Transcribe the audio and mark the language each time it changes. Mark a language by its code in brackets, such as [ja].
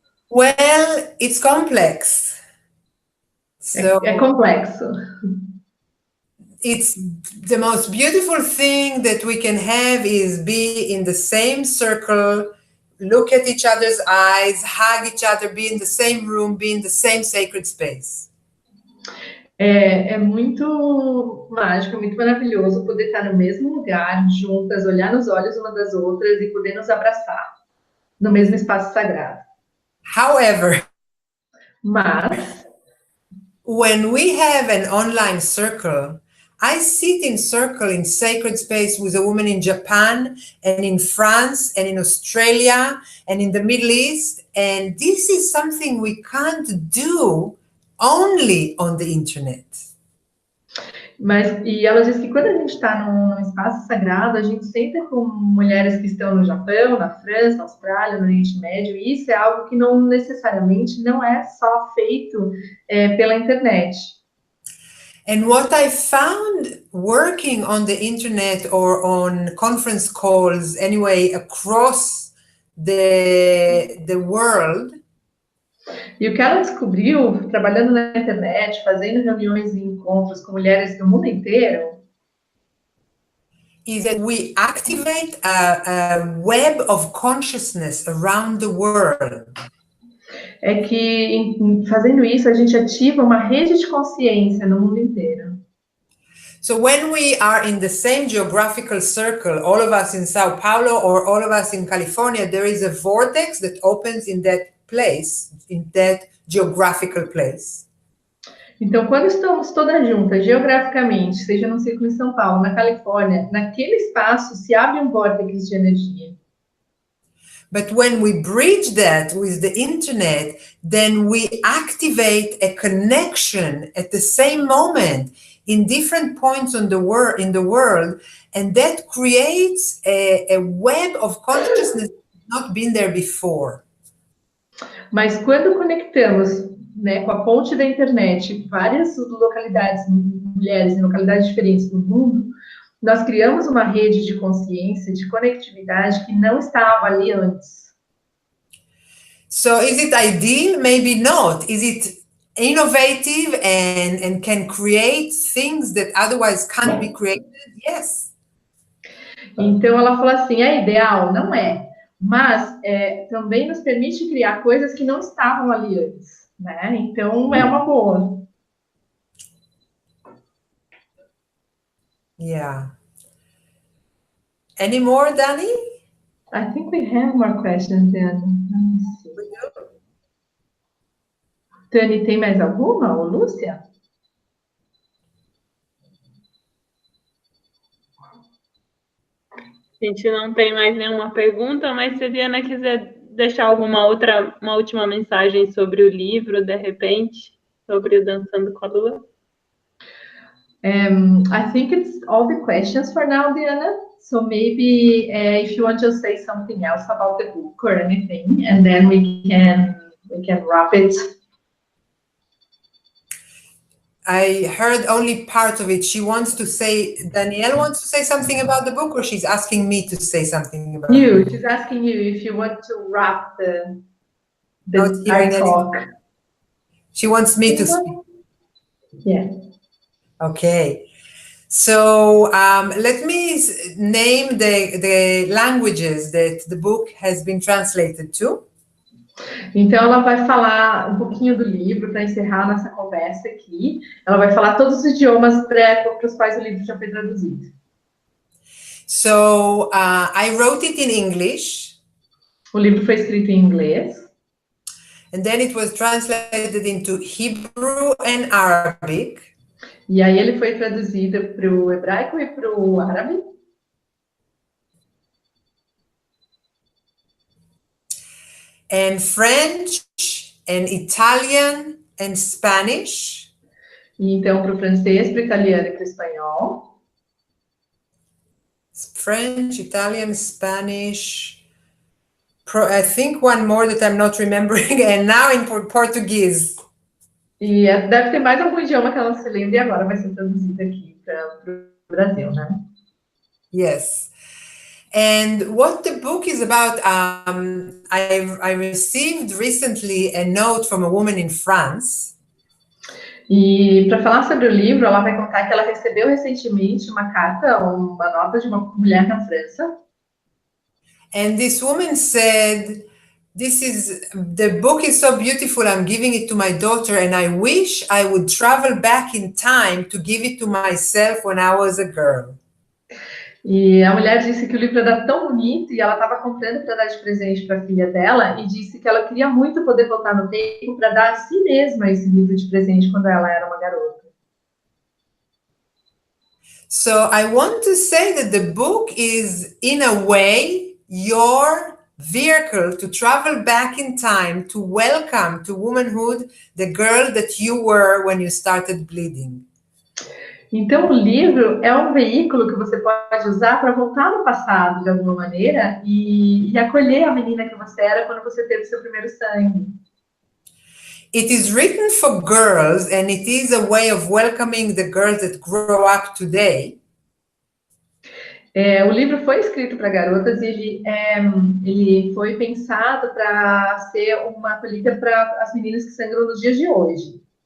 [en] Well, it's complex. So [pt] É complexo. [en] It's the most beautiful thing that we can have is be in the same circle, look at each other's eyes, hug each other, be in the same room, be in the same sacred space. [pt] É muito mágico, muito maravilhoso poder estar no mesmo lugar, juntas, olhar nos olhos uma das outras e poder nos abraçar no mesmo espaço sagrado. [en] However, [pt] mas [en] when we have an online circle, I sit in circle in sacred space with a woman in Japan and in France and in Australia and in the Middle East, and this is something we can't do only on the internet. [pt] E ela diz que quando a gente está num espaço sagrado, a gente senta com mulheres que estão no Japão, na França, na Austrália, no Oriente Médio, e isso é algo que não necessariamente não é só feito pela internet. [en] And what I found working on the internet or on conference calls, anyway, across the world, [pt] e o que ela descobriu, trabalhando na internet, fazendo reuniões e encontros com mulheres do mundo inteiro, [en] is that we activate a web of consciousness around the world. [pt] É que, fazendo isso, a gente ativa uma rede de consciência no mundo inteiro. [en] So when we are in the same geographical circle, all of us in Sao Paulo or all of us in California, there is a vortex that opens in that place, in that geographical place. [pt] Então, quando estamos todas juntas, geograficamente, seja no ciclo em São Paulo, na Califórnia, naquele espaço se abre um vórtice de energia. [en] But when we bridge that with the internet, then we activate a connection at the same moment in different points in the world, and that creates a web of consciousness that's not been there before. [pt] Mas quando conectamos, né, com a ponte da internet, várias localidades, mulheres em localidades diferentes do mundo, nós criamos uma rede de consciência, de conectividade que não estava ali antes. [en] So is it ideal? Maybe not. Is it innovative and can create things that otherwise can't be created? Yes. [pt] Então ela falou assim, é ideal? Não é. Mas também nos permite criar coisas que não estavam ali antes, né? Então é uma boa. [en] Yeah. Any more, Dani? I think we have more questions, Dani. [pt] Dani, tem mais alguma? Ou Lúcia? A gente não tem mais nenhuma pergunta, mas se a DeAnna quiser deixar uma última mensagem sobre o livro, de repente, sobre o Dançando com a Lua. [en] I think it's all the questions for now, DeAnna. So maybe if you want to say something else about the book or anything, and then we can wrap it. I heard only part of it. She wants to say, Danielle wants to say something about the book, or she's asking me to say something about you. it? She's asking you if you want to wrap Not hearing our talk. She wants me to speak. Yeah. Okay. So let me name the languages that the book has been translated to. [pt] Então, ela vai falar um pouquinho do livro para encerrar nossa conversa aqui. Ela vai falar todos os idiomas para os quais o livro já foi traduzido. [en] So I wrote it in English. [pt] O livro foi escrito em inglês. [en] And then it was translated into Hebrew and Arabic. [pt] E aí ele foi traduzido para o hebraico e para o árabe. [en] And French and Italian and Spanish. [pt] E então para o francês, para o italiano e para o espanhol. [en] French, Italian, Spanish. I think one more that I'm not remembering, and now in Portuguese. [pt] E deve ter mais algum idioma que ela não se lembra e agora vai ser traduzido aqui para o Brasil, né? [en] Yes. And what the book is about, I received recently a note from a woman in France. [pt] E para falar sobre o livro, ela vai contar que ela recebeu recentemente uma carta, uma nota de uma mulher na França. [en] And this woman said, the book is so beautiful, I'm giving it to my daughter, and I wish I would travel back in time to give it to myself when I was a girl. [pt] E a mulher disse que o livro era tão bonito e ela estava comprando para dar de presente para a filha dela e disse que ela queria muito poder voltar no tempo para dar a si mesma esse livro de presente quando ela era uma garota. [en] So I want to say that the book is, in a way, your vehicle to travel back in time to welcome to womanhood the girl that you were when you started bleeding. [pt] Então, o livro é um veículo que você pode usar para voltar no passado, de alguma maneira, e acolher a menina que você era quando você teve seu primeiro sangue. [en] It is written for girls, and it is a way of welcoming the girls that grow up today. [pt] O livro foi escrito para garotas e ele foi pensado para ser uma acolhida para as meninas que sangram nos dias de hoje.